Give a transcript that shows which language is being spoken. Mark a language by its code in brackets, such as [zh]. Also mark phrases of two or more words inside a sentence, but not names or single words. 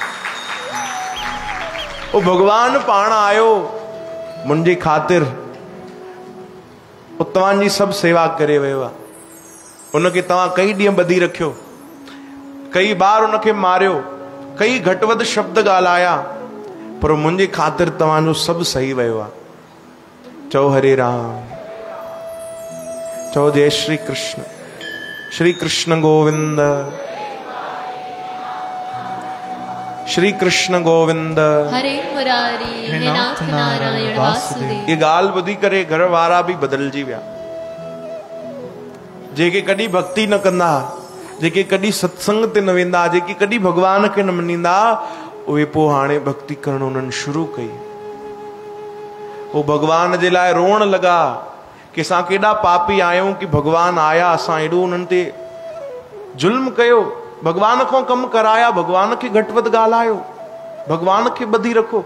[sd] वो भगवान पाण आयो मुंहिंजी ख़ातिर, तव्हांजी सभु सेवा करे वियो आहे। उनखे तव्हां कई ॾींहं ॿधी रखियो, कई बार उनखे मारियो, कई घटि वधि शब्द ॻाल्हाया, पर मुंहिंजे ख़ातिर तव्हांजो सभु सही वियो आहे। चओ हरे राम। चओ जय श्री कृष्ण। श्री कृष्ण गोविंद, श्री कृष्ण गोविंद, हरे मुरारी हे नाथ नारायण वासुदेव। ये ॻाल्हि ॿुधी करे घर वारा बि बदिलजी विया। जेके कॾहिं भक्ति न कंदा, जेके कॾहिं सत्संग ते न वेंदा, जेके कॾहिं भगवान खे न मञींदा, उहे पोइ हाणे भक्ति करण उन्हनि शुरू कई। वो भगवान जे लाइ रोअण लॻा कि असां केॾा पापी आहियूं कि भगवान आया, असां एॾो उन्हनि ते जुल्म कयो, भगवान खां कमु कराया, भगवान खे घटि वधि ॻाल्हायो, भगवान खे ॿधी रखो।